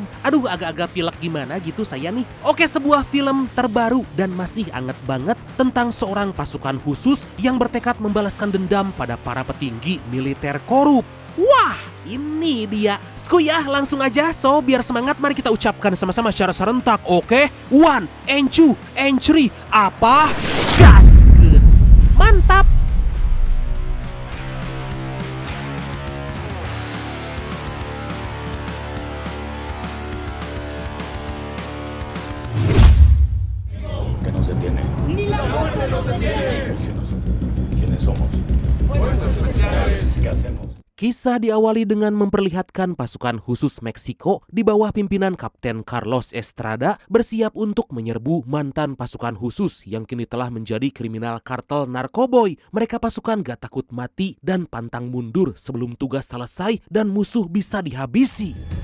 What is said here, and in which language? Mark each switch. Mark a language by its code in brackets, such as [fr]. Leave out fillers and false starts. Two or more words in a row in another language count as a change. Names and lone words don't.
[id] Aduh agak-agak pilek gimana gitu saya nih. Oke, sebuah film terbaru dan masih anget banget tentang seorang pasukan khusus yang bertekad membalaskan dendam pada para petinggi militer korup. Wah, ini dia. Skuy ya, langsung aja. So, biar semangat mari kita ucapkan sama-sama secara serentak. Oke, 1, [en] and 2, and 3. [id] Apa? Gaskeun. Mantap. [es] Que no se tiene. Ni la muerte no se tiene. ¿Quiénes somos? Fuerzas Especiales. ¿Qué hacemos? [id] Kisah diawali dengan memperlihatkan pasukan khusus Meksiko di bawah pimpinan Kapten Carlos Estrada bersiap untuk menyerbu mantan pasukan khusus yang kini telah menjadi kriminal kartel narkoboy. Mereka pasukan gak takut mati dan pantang mundur sebelum tugas selesai dan musuh bisa dihabisi.